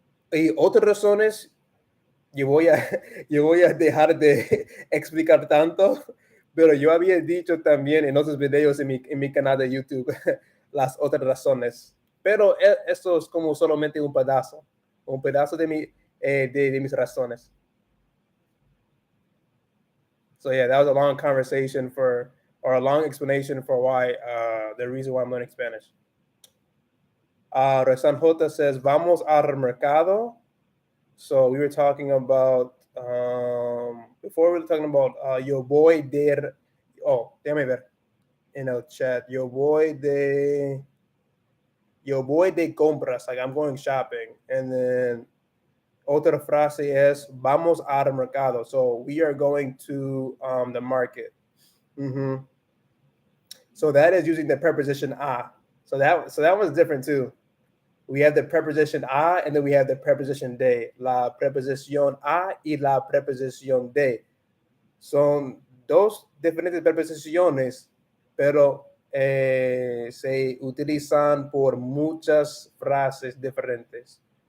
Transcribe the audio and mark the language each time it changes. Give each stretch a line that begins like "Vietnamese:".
Spanish: Y otras razones yo voy a, yo voy a dejar de explicar tanto, pero yo había dicho también en otros videos en mi canal de YouTube las otras razones. Pero esto es como solamente un pedazo de mis razones.
English: So yeah, that was a long conversation or a long explanation for why, the reason why I'm learning Spanish. Rezan J says,
Spanish: vamos al mercado.
English: So we were talking about before we were talking about your boy there.
Spanish: Oh, déjame ver in el chat. Your boy de compras.
English: Like I'm going shopping, and then
Spanish: otra frase es vamos al mercado.
English: So we are going to the market. Mm-hmm. So that is using the preposition a. So that was different too. We have the preposition a and then we have the preposition de.
Spanish: La preposición a y la preposición de. Son dos diferentes preposiciones, pero se utilizan por muchas frases diferentes.